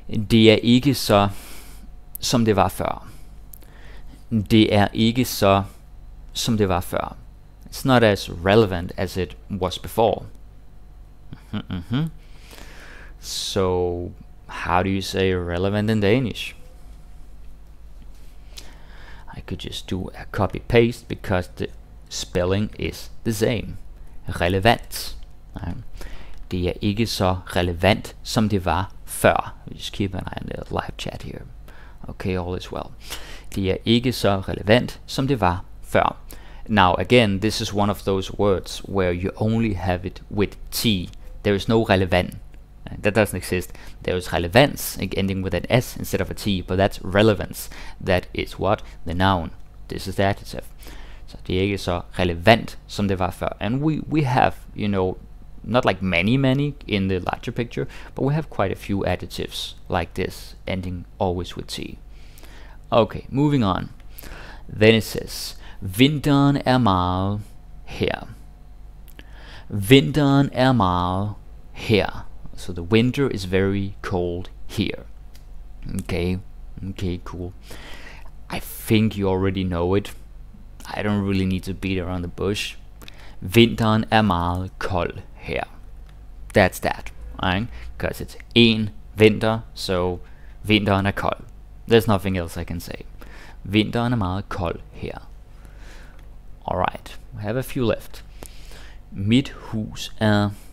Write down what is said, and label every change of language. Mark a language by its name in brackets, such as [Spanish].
[Danish] Det er ikke så, som det var før. Det er ikke så, som det var før. [English] It's not as relevant as it was before. So, how do you say relevant in Danish? I could just do a copy-paste because the spelling is the same. Relevant. [Danish] Det er ikke så relevant, som det var før. [English] Just keep an eye on the live chat here. Okay, all is well. [Danish] Det er ikke så relevant, som det var før. [English] Now, again, this is one of those words where you only have it with T. There is no relevant. That doesn't exist. There is relevance, ending with an S instead of a T, but that's relevance. That is what? The noun. This is the adjective. [Danish] Så det er ikke så relevant, som det var før. [English] And we have, you know, not like many in the larger picture, but we have quite a few adjectives like this, ending always with T. Okay, moving on. Then it says, [Danish] vinteren er meget her. Vinteren er meget her. [English] So the winter is very cold here. Okay, cool. I think you already know it. I don't really need to beat around the bush. [Danish] Vinteren er meget kold her. [English] That's that, right? Because it's [Danish] en vinter, [English] so [Danish] vinteren er kold. [English] There's nothing else I can say. [Danish] Vinteren er meget kold her. [English] Alright, we have a few left. [Danish] Mit hus er...